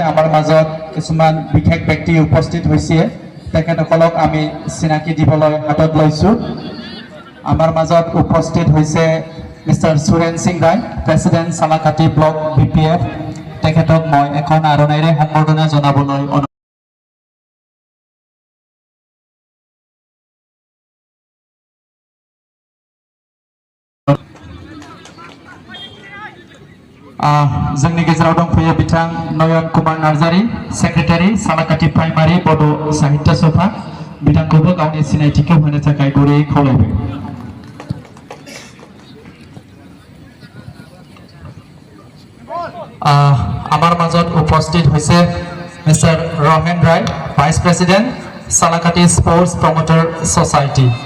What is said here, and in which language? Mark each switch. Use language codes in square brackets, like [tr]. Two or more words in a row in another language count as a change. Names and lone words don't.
[as] আমাৰ মাজত কিছুমান বিশেষ ব্যক্তি উপস্থিত হৈছে তেখেতসকলক আমি চিনাকি দিবলৈ হাতত লৈছোঁ আমাৰ মাজত উপস্থিত হৈছে Mr. [en] Suren Singh Rai, President Salakati Block BPF, [as] তেখেতক মই এখন আৰণাইৰে সম্বৰ্ধনা জনাবলৈ [brx] जोंनि गेजेराव दंफैयो बिथां नयन कुमार नार्जारी सेक्रेटारि सालाकाटि प्राइमारि बड' साहित्य सभा बिथांखौबो गावनि सिनायथिखौ होनो थाखाय गुरैयै खावलायबाय। [as] আমাৰ মাজত উপস্থিত হৈছে মিস্টাৰ ৰহেন ৰায় [en] Vice President Salakati Sports Promoter Society.